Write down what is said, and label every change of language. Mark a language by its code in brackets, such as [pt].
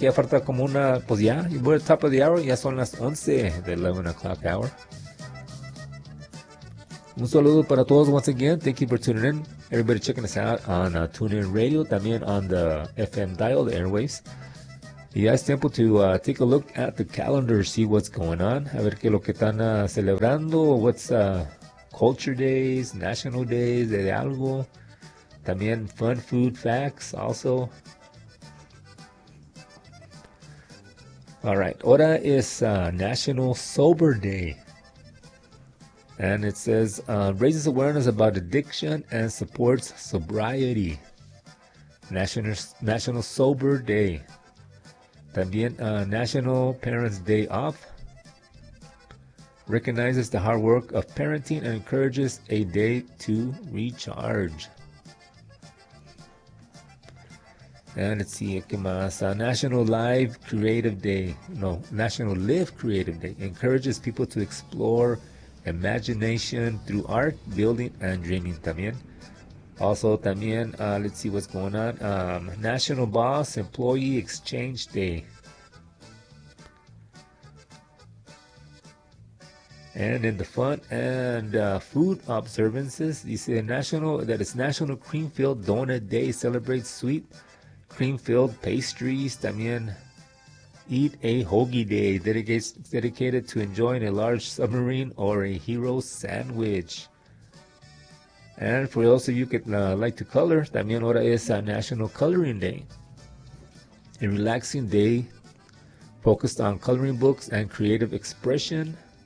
[es] Ya falta como una, pues ya, [en] we're at the top of the hour. [es] Ya son las 11 de 11 [en] o'clock hour. [es] Un saludo para todos [en] once again. Thank you for tuning in. Everybody checking us out on TuneIn Radio, [es] también [en] on the FM dial, the airwaves. [es] Y ya es tiempo [en] to take a look at the calendar, see what's going on. [es] A ver qué lo que están celebrando. [en] What's Culture Days, National Days, [es] de algo. También [en] fun food facts also. All right, [es] ahora es [en] National Sober Day. And it says, raises awareness about addiction and supports sobriety. National Sober Day. [es] También [en] National Parents Day Off. Recognizes the hard work of parenting and encourages a day to recharge. And let's see, [es] ¿qué más? [en] National Live Creative Day. No, National Live Creative Day. Encourages people to explore imagination through art, building, and dreaming [es] también. [en] Also, [es] también, [en] let's see what's going on. National Boss Employee Exchange Day. And in the fun and food observances, [es] dice [en] national, that it's National Cream Filled Donut Day. Celebrates sweet cream filled pastries. [es] También [en] Eat a Hoagie Day. Dedicated to enjoying a large submarine or a hero sandwich. And for those of you that like to color, [es] también ahora es [en] National Coloring Day. A relaxing day focused on coloring books and creative expression.